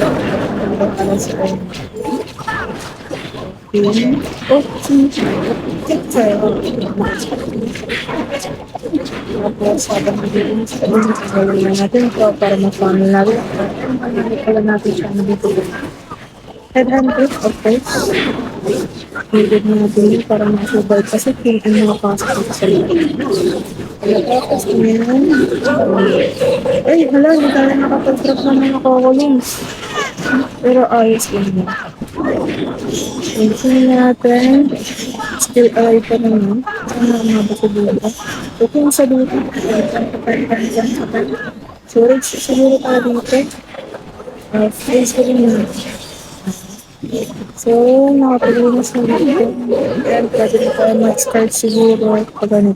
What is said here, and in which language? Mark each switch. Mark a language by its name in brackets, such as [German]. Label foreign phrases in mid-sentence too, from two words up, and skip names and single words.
[Filipino] Hanggang alas 1. Oh, tapos habang nagiging na natin ito para ma-funnel natin. Pala natin siya dito. [English] Headhunter, of course. [Filipino] Needed natin para ma-survive kasi kung ano makapasok dito sa loob. Tapos ngayon, ay, hala, hindi tayo nakapag-drop ng mga columns. Pero ayos din mo. Tingnan natin. [English] Still alive [Filipino] pa naman. Sana umabot sa dito. So kung sa dito, storage siguro tayo dito. Space ko rin naman. So, nakapag-linis na dito. And pwede na tayo mag-start siguro pag ganito.